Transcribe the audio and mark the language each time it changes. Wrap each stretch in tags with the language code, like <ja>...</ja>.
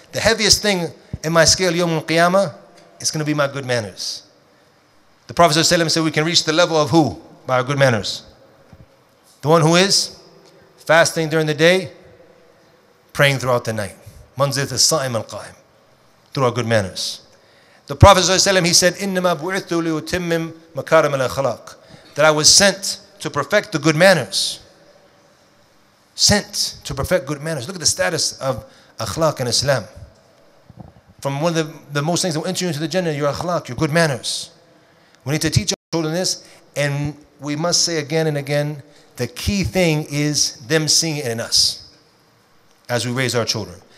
<en>The heaviest thing in my scale, Yawm al-Qiyamah, is going to be my good manners. The Prophet ﷺ said we can reach the level of who? By our good manners. The one who is fasting during the day, praying throughout the night.</en> <ar>Manzilat as-sa'im al-qa'im.</ar> <en>Through our good manners. The Prophet ﷺ, he said,</en> <ar>إِنَّمَا بُعِثْتُ لِيُتِمِّمْ مَكَارِمَ الْأَخْلَاقِ.</ar> <en>That I was sent to perfect the good manners. Sent to perfect good manners. Look at the status of akhlaq in Islam. From one of the most things that will enter you into the Jannah, your akhlaq, your good manners. We need to teach our children this, and we must say again and again, the key thing is them seeing it in us as we raise our children.</en>